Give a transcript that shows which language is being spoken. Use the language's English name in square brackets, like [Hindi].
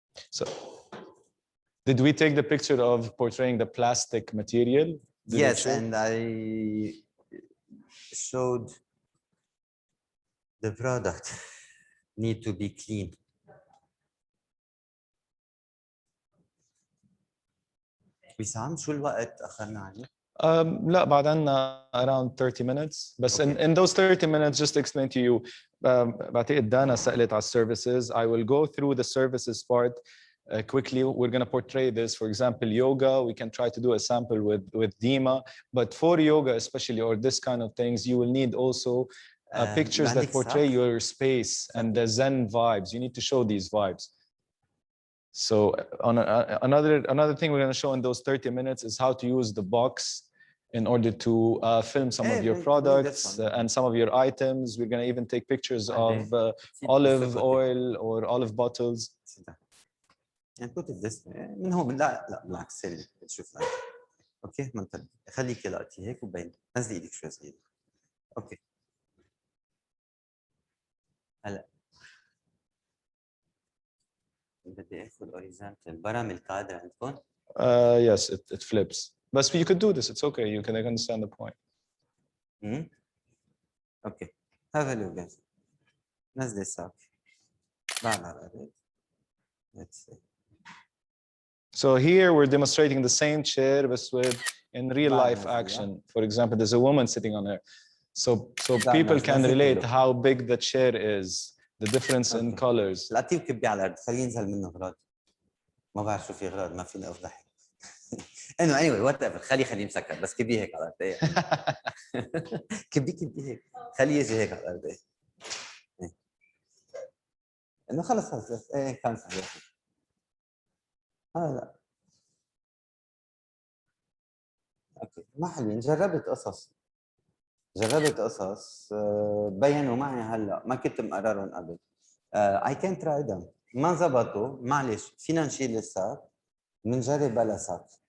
[English] So, did we take the picture of portraying the plastic material? Yes, and I showed the product need to be clean. [Arabic] وسام شو الوقت أخذنا عليه؟ لا بعد عنا [English] around 30 minutes. But in those 30 minutes, just to explain to you, [Arabic] بعتقد دانا سألت على [English] services. I will go through the services part quickly. We're going to portray this. For example, yoga, we can try to do a sample with Dima. But for yoga especially, or this kind of things, you will need also pictures that portray your space and the Zen vibes. You need to show these vibes. So another thing we're going to show in those 30 minutes is how to use the box in order to film some of your products and some of your items. We're going to even take pictures of olive oil or olive bottles. And put it this way. [Arabic] من هون لا بالعكس سري تشوف لك. اوكي منطقي خليكي لقطي هيك وبين نزلي ايدك شوي صغيره. اوكي هلا بدي اخذ horizontal برام الكادر عندكم؟ [English] Yes, it flips. But you could do this. It's okay. You can understand the point. Okay. Have a look, guys. [Arabic] نزلي الساق. بعد [English] let's see. So here we're demonstrating the same chair, but with in real life action. For example, there's a woman sitting on there. So people can relate how big the chair is, the difference in colors. [Arabic] لا تيجي كبي على الارض، خليه ينزل منه اغراض. ما بعرف شو في اغراض، ما فيني افضح. [English] anyway whatever [Arabic] خليه مسكر بس كبيه هيك على الارض كبيه هيك خليه يجي هيك على الارض انه خلص ايه كان صحيح لا اوكي ما حلوين جربت قصص بينوا معي هلا ما كنت مقررهم قبل [English] I can try them [Arabic] ما زبطوا معلش فينا نشيل الساك بنجرب بلا ساك